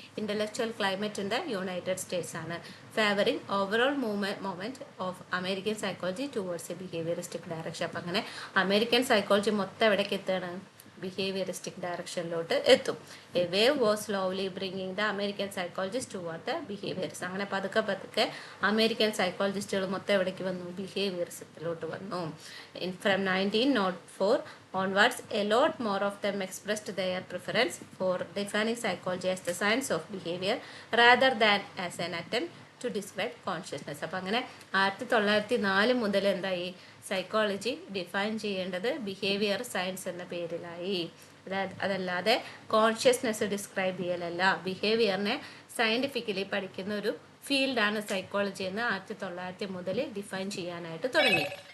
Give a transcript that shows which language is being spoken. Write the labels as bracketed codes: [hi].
[en] intellectual climate in the United States [ml] ആണ്. [en] Favouring overall movement of American psychology towards a behaviouristic direction. [ml] അപ്പം അങ്ങനെ American psychology മൊത്തം എവിടേക്ക് എത്തുകയാണ്? ബിഹേവിയറിസ്റ്റിക് ഡയറക്ഷനിലോട്ട് എത്തും. [en] A wave was slowly bringing the American psychologist toward the behaviourism. [ml] അങ്ങനെ പതുക്കെ American സൈക്കോളജിസ്റ്റുകൾ മൊത്തം എവിടേക്ക് വന്നു? ബിഹേവിയറിസത്തിലോട്ട് വന്നു. [en] From 1904 onwards, a lot more of them expressed their preference for defining psychology as the science of behavior rather than as an attempt to describe consciousness. [ml] അപ്പം അങ്ങനെ 1904 മുതൽ എന്തായി? സൈക്കോളജി ഡിഫൈൻ ചെയ്യേണ്ടത് ബിഹേവിയർ സയൻസ് എന്ന പേരിലായി. അതല്ലാതെ കോൺഷ്യസ്നെസ് ഡിസ്ക്രൈബ് ചെയ്യലല്ല. ബിഹേവിയറിനെ സയൻറ്റിഫിക്കലി പഠിക്കുന്ന ഒരു ഫീൽഡാണ് സൈക്കോളജി എന്ന് 1900 മുതൽ ഡിഫൈൻ ചെയ്യാനായിട്ട് തുടങ്ങി.